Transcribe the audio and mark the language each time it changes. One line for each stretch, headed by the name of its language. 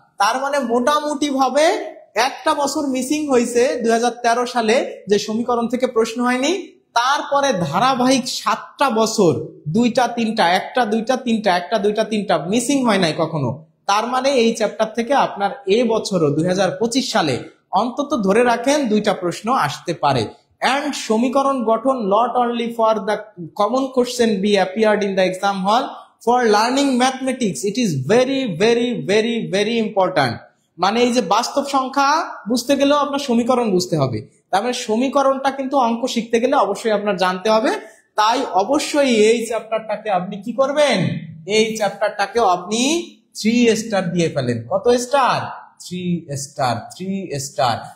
Bangla: তার মানে মোটামুটি ভাবে একটা বছর মিসিং হয়েছে 2013 সালে, যে সমীকরণ থেকে প্রশ্ন হয়নি। তারপরে ধারাবাহিক 7টা বছর 2টা 3টা, একটা 2টা 3টা, একটা 2টা 3টা মিসিং হয় নাই কখনো। তার মানে এই চ্যাপ্টার থেকে আপনার এই বছরও 2025 সালে অন্তত ধরে রাখেন 2টা প্রশ্ন আসতে পারে।
English: And সমীকরণ গঠন not only for the common question be appeared in the exam hall, for learning mathematics it is very very very very important।
Bangla: মানে এই যে বাস্তব সংখ্যা বুঝতে গেলেও আপনার সমীকরণ বুঝতে হবে, তার মানে সমীকরণটা কিন্তু অঙ্ক শিখতে গেলে অবশ্যই আপনার জানতে হবে। তাই অবশ্যই এই চ্যাপ্টারটাকে আপনি কি করবেন? এই চ্যাপ্টারটাকেও আপনি 3 স্টার দিয়ে ফেলেন। কত স্টার? 3 স্টার। 3 স্টার।